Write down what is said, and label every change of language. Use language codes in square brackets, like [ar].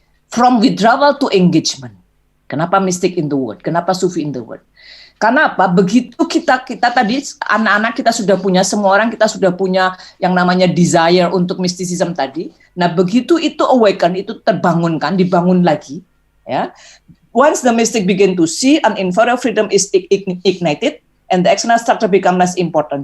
[en] From withdrawal to engagement. [id] Kenapa mistik [en] in the word? [id] Kenapa sufi in the word? Karena apa? Begitu kita tadi anak-anak kita sudah punya, semua orang kita sudah punya yang namanya desire untuk mysticism tadi. Nah, begitu itu awaken, itu terbangunkan, dibangun lagi, ya. [en] Once the mystic begin to see an inferior freedom is ignited and the external structure become less important.